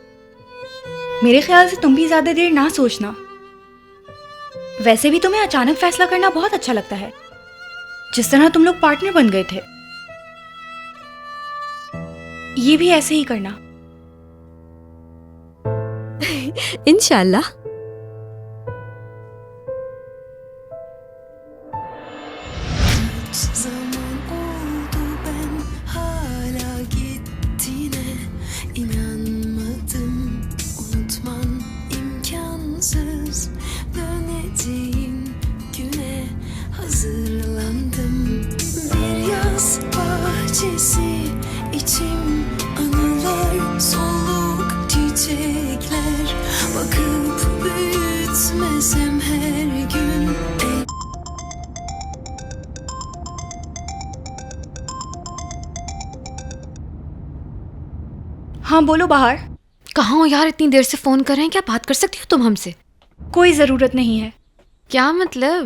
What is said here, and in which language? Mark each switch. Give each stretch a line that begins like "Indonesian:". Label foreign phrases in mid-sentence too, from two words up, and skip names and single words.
Hindi: मेरे ख्याल से तुम भी ज्यादा देर ना सोचना। वैसे भी तुम्हें अचानक फैसला करना बहुत अच्छा लगता है, जिस तरह तुम लोग पार्टनर बन गए थे। ये भी ऐसे ही करना। इंशाल्लाह।
Turkish: Zaman oldu ben hala gittiğine inanmadım. Unutman imkansız, döneceğin güne hazırlandım. Bir yaz bahçesi içim, anılar soluk çiçekler. Bakıp büyütmesem her gün.
Hindi: हाँ बोलो बाहर। कहाँ हो यार, इतनी देर से फोन कर रहे हैं, क्या बात कर सकती हो तुम हमसे? कोई जरूरत नहीं है। क्या मतलब?